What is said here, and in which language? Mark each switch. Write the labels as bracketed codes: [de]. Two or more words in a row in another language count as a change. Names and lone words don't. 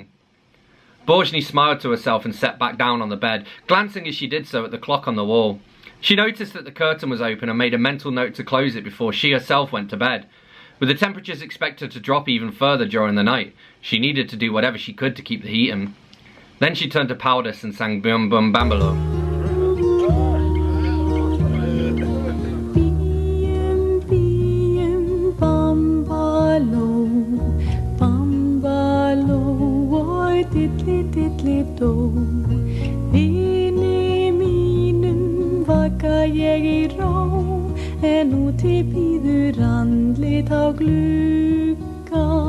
[en] Borgny smiled to herself and sat back down on the bed, glancing as she did so at the clock on the wall. She noticed that the curtain was open and made a mental note to close it before she herself went to bed. With the temperatures expected to drop even further during the night, she needed to do whatever she could to keep the heat in. Then she turned to Powdis and sang Bum Bum Bambalo. [is] Vini mínum vaka ég í ró, en úti bíður andlit á glugga.